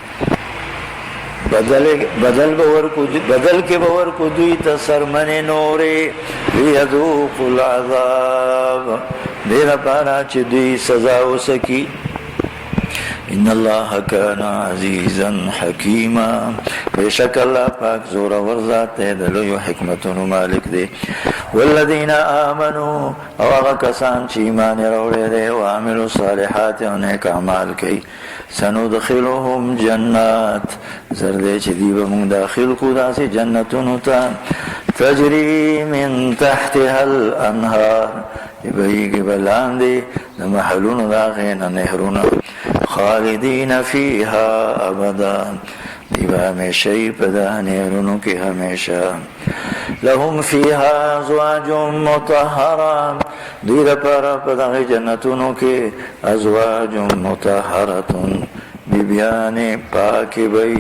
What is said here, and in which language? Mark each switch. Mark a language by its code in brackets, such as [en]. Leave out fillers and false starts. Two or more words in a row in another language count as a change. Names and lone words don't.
[ps] بدل کې به ورکو دوی ته څرمنې نورې، [ar] لیذوقوا العذاب، [ps] دې لپاره چې دوی سزا وسکي. [ar] ان الله كان عزيزا حكيما، [ps] بشک الله پاک زورور ذات دی، د لویو حکمتونو مالک دی. [ar] والذین آمنوا، [ps] او هغه کسان چې ایمان یې راوړی دی، [ar] وعملوا الصالحات، [ps] او نیک اعمال کوي، [ar] سندخلهم جنات، [ps] زر دی چې دوی به موږ داخل کړو داسې جنتونو ته، [ar] تجري من تحتها الانهار، [ps] چې بهیږي به لاندې د محلونو د هغې نه نهرونه، [ar] خالدین فیها ابدا، [ps] دی به همیشه یي په دغه نهرونو کې همیشه. [ar] لهم فیها ازواج مطهره، [ps] دوی لپاره په دغې جنتونو کې [ar] ازواج مطهره، [ps] بیبیانې پاکې به وي.